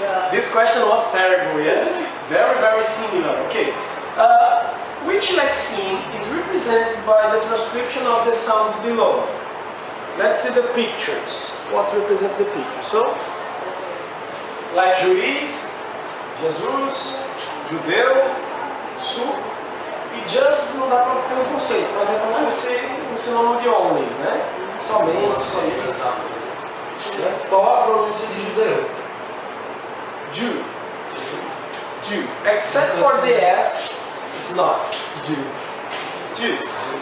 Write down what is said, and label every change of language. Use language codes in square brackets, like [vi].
[en] This question was terrible, yes? Very, very similar. Okay. Which lexeme is represented by the transcription of the sounds below? Let's see the pictures. What represents the picture? [pt] So, like juiz, Jesus, judeu, su, e just não dá para ter um conceito, mas é como se fosse um sinônimo de only, né? Somente, só isso. Qual a pronúncia de judeu? [en] Jew. Except for the S, it's not Jew. Jews.